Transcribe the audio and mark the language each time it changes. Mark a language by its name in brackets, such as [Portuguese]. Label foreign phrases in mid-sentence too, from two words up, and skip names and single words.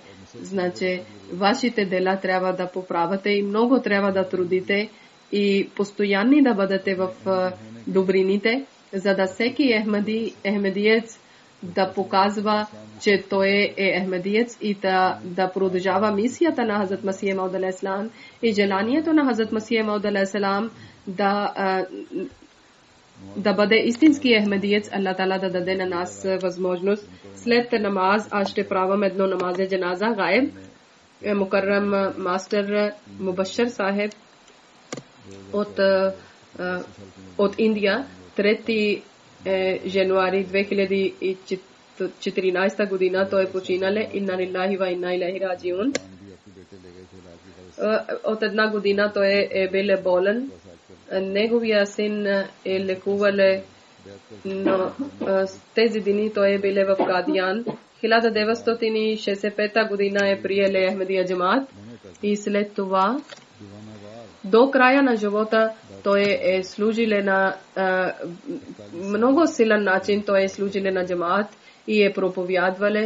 [Bulgarian] Значи, вашите дела трябва да поправате и много трябва да трудите и постоянни да бъдете в добрините, за да всеки ахмедиец да показва, че той е ахмедиец и да продължава мисията на Хазрат Масих Мауд [Arabic] عليه السلام [Bulgarian] и желанието на Хазрат Масих Мауд [Arabic] عليه السلام [Bulgarian] да бъде истински ахмедиец. Аллах Таала да даде на нас възможност. След намаз аз ще правим едно [Urdu] نمازِ جنازہ غائب. [Bulgarian] Мукаррам мастер Мубашир Сахеб от Индия 3 януари 2014 година той починале. [Arabic] إنا لله وإنا إليه راجعون. [Bulgarian] От една година той е бил болен. Неговия син е лекувал, но тези дни той е бил в Кадиян. 1965 година е приел Ахмедия джамаат и след това до края на живота той е служил на много силен начин, той е служил на джамаат и е проповядвал.